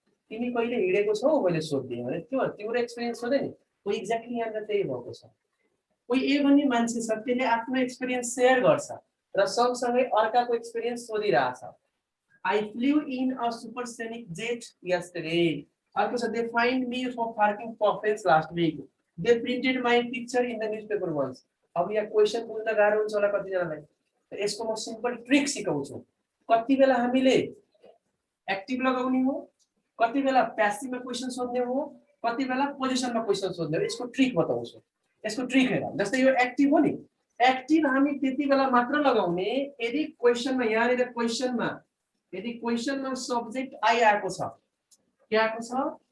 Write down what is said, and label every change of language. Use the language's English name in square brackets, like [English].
[Nepali] तिमी कहिले हिँडेको छौ मैले सोध्दिएँ भने त्यो तिम्रो एक्सपिरियन्स सोधे नि कोही एक्ज्याक्टली यहाँनिर त्यही भएको छ कोही ए भन्ने मान्छे छ त्यसले आफ्नो एक्सपिरियन्स सेयर गर्छ र सँगसँगै अर्काको experience सोधिरहेछ [English] I flew in a supersonic jet yesterday. [Nepali] अर्को छ [English] they find me for parking profits last week. They printed my picture in the newspaper once. [Nepali] अब यहाँ क्वेशन बुझ्न गाह्रो हुन्छ होला कतिजनालाई यसको म सिम्पल ट्रिक सिकाउँछु कति बेला हामीले एक्टिभ लगाउने हो कति बेला प्यासिभमा क्वेशन सोध्ने हो कति बेला पोजिसनमा क्वेशन सोध्ने हो यसको ट्रिक बताउँछु यसको ट्रिक हेर जस्तै यो एक्टिभ हो नि एक्टिभ हामी त्यति बेला मात्र लगाउने यदि क्वेशनमा यहाँनिर क्वेशनमा यदि क्वेशनमा सब्जेक्ट आई आएको छ के आएको छ